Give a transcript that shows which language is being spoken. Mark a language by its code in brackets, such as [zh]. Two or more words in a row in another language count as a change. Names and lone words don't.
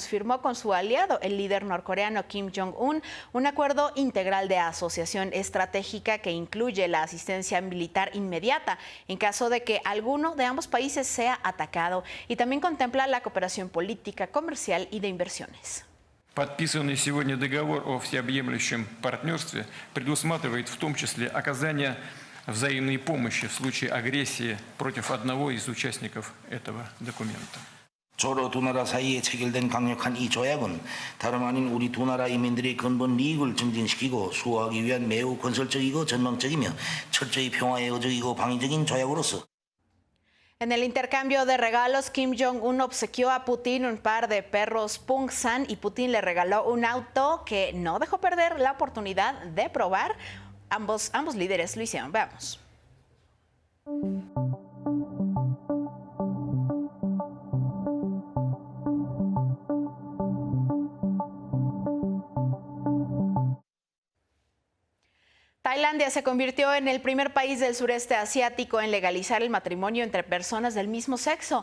[es] Firmó con su aliado, el líder norcoreano Kim Jong-un, un acuerdo integral de asociación estratégica que incluye la asistencia militar inmediata en caso de que alguno de ambos países sea atacado, y también contempla la cooperación política, comercial y de inversiones. [ru] Подписанный сегодня договор о всеобъемлющем партнерстве предусматривает в том числе оказание взаимной помощи в случае агрессии против одного из участников этого документа. [ko] 서로 두 나라 사이에 체결된 강력한 이 조약은 다름 아닌 우리 두 나라 인민들의 근본 이익을 증진시키고 수호하기 위한 매우 건설적이고 전망적이며 철저히 평화에 의적이고 방위적인 조약으로서. [es] En el intercambio de regalos, Kim Jong-un obsequió a Putin un par de perros Pungsan y Putin le regaló un auto que no dejó perder la oportunidad de probar. Ambos líderes lo hicieron. Veamos. Tailandia se convirtió en el primer país del sureste asiático en legalizar el matrimonio entre personas del mismo sexo.